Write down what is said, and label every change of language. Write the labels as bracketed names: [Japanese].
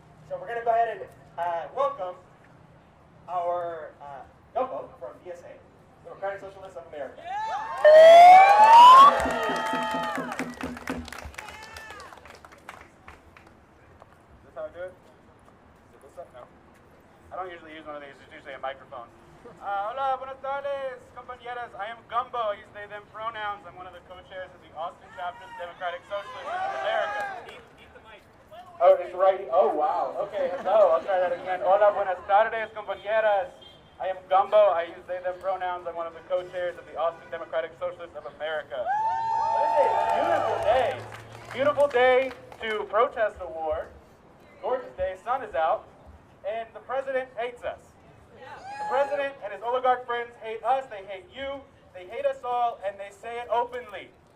[English] So we're going to go ahead and welcome our Yoko from DSA, the Democratic Socialists of America. Is this how I do it? Is this up? No. I don't usually use one of these, it's usually a microphone. [Spanish] Hola, buenas tardes, compañeras. [English] I am Gumbo. I use they, them pronouns. I'm one of the co-chairs of the Austin chapter of the Democratic Socialists of America. Eat the mic. Oh, it's right. Oh, wow. Okay, hello. I'll try that again. [Spanish] Hola, buenas tardes, compañeras. [English] I am Gumbo. I use they, them pronouns. I'm one of the co-chairs of the Austin Democratic Socialists of America. This is a beautiful day. Beautiful day to protest the war. Gorgeous day. Sun is out. And the president hates us. The president and his oligarch friends hate us, they hate you, they hate us all, and they say it openly.